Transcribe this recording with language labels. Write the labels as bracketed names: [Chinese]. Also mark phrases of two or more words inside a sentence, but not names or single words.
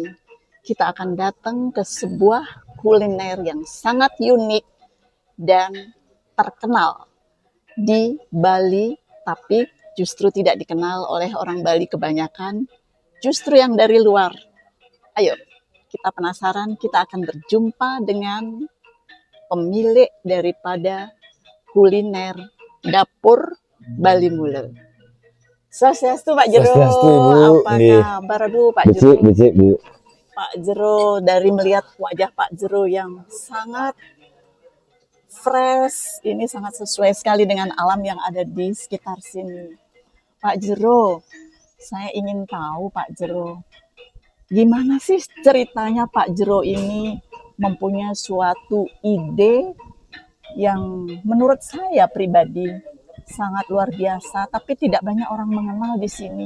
[Indonesian] Kita akan datang ke sebuah kuliner yang sangat unik dan terkenal di Bali, tapi justru tidak dikenal oleh orang Bali kebanyakan, justru yang dari luar. Ayo, kita penasaran, kita akan berjumpa dengan pemilik daripada kuliner dapur Bali Mule. Swastiastu Pak Jero. Swastiastu, Ibu. Apa Nggih. kabar aduh Pak Jero? Becik, Bu. Pak Jero, dari melihat wajah Pak Jero yang sangat fresh, ini sangat sesuai sekali dengan alam yang ada di sekitar sini. Pak Jero, saya ingin tahu Pak Jero, gimana sih ceritanya Pak Jero ini mempunyai suatu ide yang menurut saya pribadi sangat luar biasa, tapi tidak banyak orang mengenal di sini.